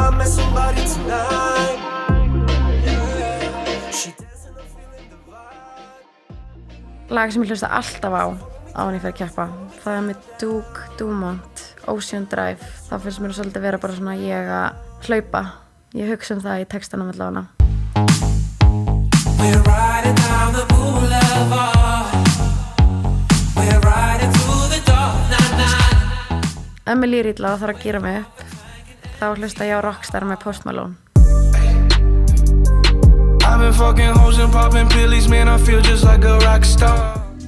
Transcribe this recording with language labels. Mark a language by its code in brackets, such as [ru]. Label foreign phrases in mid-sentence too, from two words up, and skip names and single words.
[is] Lag sem ég hlusta alltaf á áður en ég fer að keppa, það er með Duke Dumont, Ocean Drive. Það finnst mér svolítið vera bara svona ég að hlaupa. Ég hugsa það í textanum allavega. [en] We're riding down the boulevard. We're riding through the dark night. [is] Ef mér líður illa og þarf að gíra mig upp, þá hlusta ég á Rockstar með Post Malone. [en] I've been fucking hoes and popping pillies, man, I feel just like a rock star.